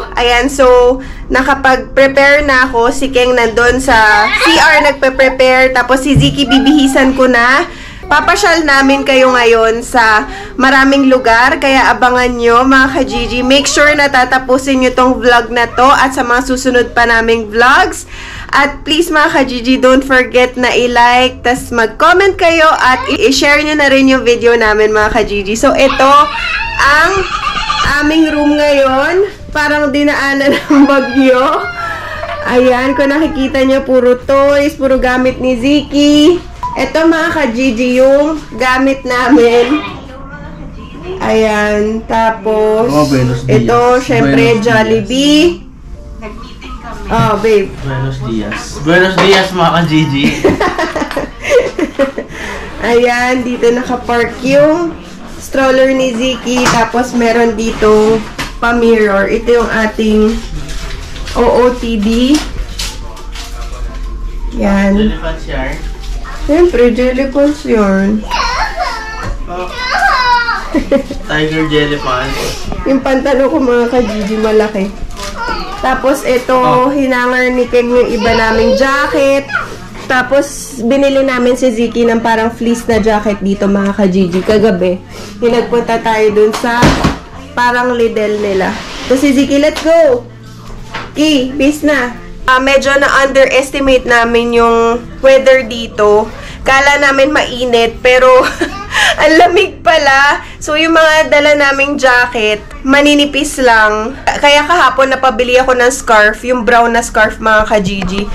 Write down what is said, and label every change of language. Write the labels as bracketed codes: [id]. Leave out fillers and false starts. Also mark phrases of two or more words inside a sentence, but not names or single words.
[tl] Ayan, so nakapag-prepare na ako. Si Keng nandun sa CR nagpe-prepare. Tapos si Ziki bibihisan ko na. Papasyal namin kayo ngayon sa maraming lugar. Kaya abangan nyo mga ka-Gigi. [en] Make sure [tl] na tatapusin nyo tong vlog na to at sa mga susunod pa naming vlogs. At please mga ka-Gigi, [en] don't forget [tl] na i-like, tas mag-comment kayo at i-share nyo na rin yung video namin mga ka-Gigi. So ito ang aming room ngayon. Parang dinaanan ng bagyo. Ayan, kung nakikita nyo, puro toys, puro gamit ni Ziki. Ito mga ka-Gigi yung gamit namin. Ayan, tapos ito, syempre Jollibee. Oh, babe. [es] Buenos dias. Buenos dias [tl] mga ka-Gigi. Ayan, dito nakapark yung stroller ni Ziki. Tapos meron dito pa-mirror. Ito yung ating OOTD. Yan. Jellypants yarn. Siyempre, jellypants yarn. Oh. Tiger jellypants. Yung pantalo ko mga ka-Gigi malaki. Tapos ito, hinangar ni Keng yung iba naming jacket. Tapos binili namin si Ziki ng parang fleece na jacket dito mga ka-Gigi kagabi. Yung nagpunta tayo dun sa parang Lidl nila. So si Ziki, [en] let's go! [tl] Okay, bis na. Medyo na-underestimate namin yung weather dito. Kala namin mainit, pero ang lamig pala. So, yung mga dala naming jacket, maninipis lang. Kaya kahapon, napabili ako ng scarf, yung brown na scarf, mga ka-Gigi.